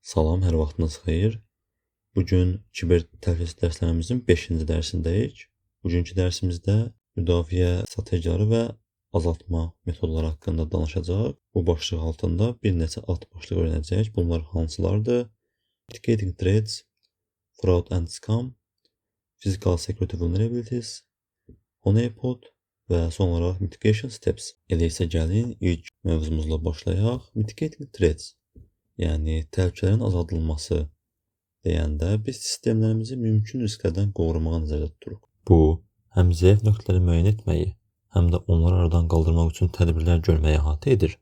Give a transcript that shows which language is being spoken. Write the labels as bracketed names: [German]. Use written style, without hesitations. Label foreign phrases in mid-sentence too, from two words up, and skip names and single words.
[Azerbaijani] Salam, hər vaxtınız xeyir. Bugün kiber təhlükəsizlik dərslərimizin 5-ci dərsindəyik. Bugünkü dərsimizdə müdafiə strategiyaları və azaltma metodları haqqında danışacaq. Bu başlıq altında bir neçə alt başlıq öyrənəcəyik. Bunlar hansılardır? [English] Mitigating threats, fraud and scam, physical security vulnerabilities, [Azerbaijani] honeypot və son olaraq [English] mitigation steps. [Azerbaijani] Elə isə gəlin ilk mövzumuzla başlayaq. [English] Mitigating threats, [Azerbaijani] yəni təhlükələrin azaldılması deyəndə biz sistemlərimizi mümkün risklərdən qorumağa nəzərdə tuturuq. Bu, həm zəif nöqtələri müəyyən etməyi, həm də onları aradan qaldırmaq üçün tədbirlər görməyi əhatə edir.